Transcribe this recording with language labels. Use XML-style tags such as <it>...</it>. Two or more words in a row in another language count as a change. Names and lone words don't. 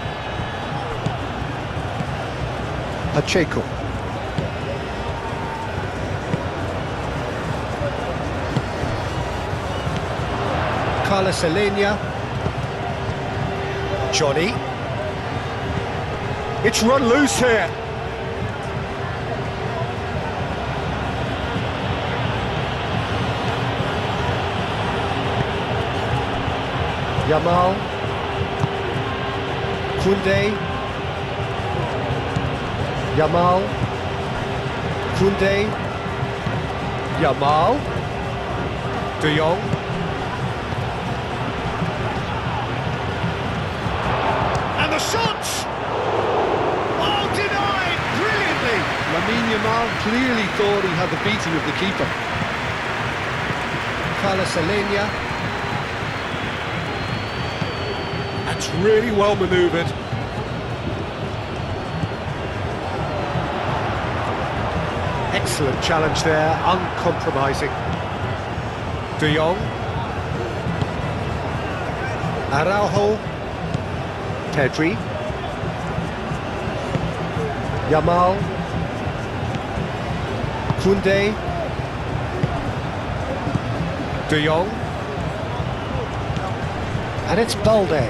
<en>Pacheco. Carlos Alenia. Johnny. It's run loose here. Yamal. Koundé. Yamal. Koundé. Yamal. De Jong. And the shots! Oh, denied! Brilliantly! Lamine Yamal clearly thought he had the beating of the keeper. Carlos Alenia. That's really well manoeuvred. Excellent challenge there, uncompromising. De Jong. Araujo. Pedri. Yamal. Koundé. De Jong. And it's Balde.</en>